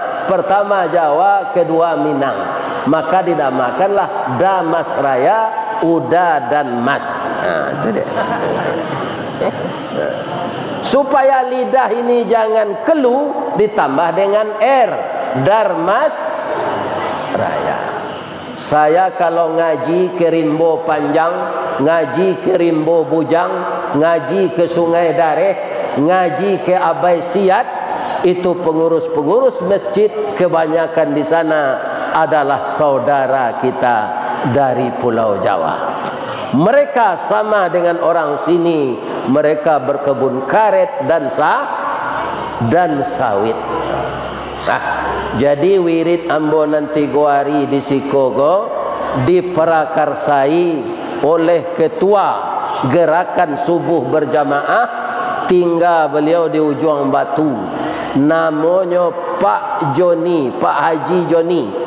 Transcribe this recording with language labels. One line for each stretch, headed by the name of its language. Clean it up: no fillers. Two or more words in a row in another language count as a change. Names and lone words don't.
Indonesian: Pertama Jawa, kedua Minang. Maka dinamakanlah Damasraya, Uda dan Mas. Itu dia. Supaya lidah ini jangan kelu, ditambah dengan R, Darmas Raya. Saya kalau ngaji ke Rimbo Panjang, ngaji ke Rimbo Bujang, ngaji ke Sungai Dareh, ngaji ke Abai Siat, itu pengurus-pengurus masjid kebanyakan di sana adalah saudara kita dari Pulau Jawa. Mereka sama dengan orang sini, mereka berkebun karet dan sawit. Jadi wirid ambo nanti goari di Sikogo diperakarsai oleh ketua gerakan subuh berjamaah, tinggal beliau di Ujung Batu, namanya Pak Joni, Pak Haji Joni.